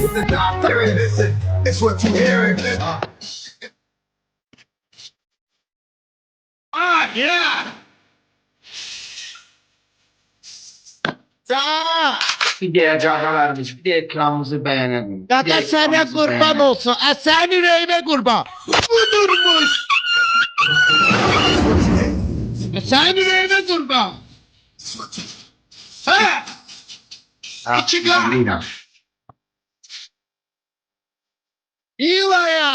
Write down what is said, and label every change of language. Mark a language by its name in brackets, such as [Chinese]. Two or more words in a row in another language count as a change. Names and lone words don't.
[English] Yeah! [Azerbaijani] Sağ! [Turkish] Bir diğer cana vermiş. Bir de ekranımızı beğenelim. [Azerbaijani] Qaqa sənə qurban olsun, sənin ürəyinə qurban. Budurmuş! Sənin ürəyinə qurban. Hə! İki qat. İlaya!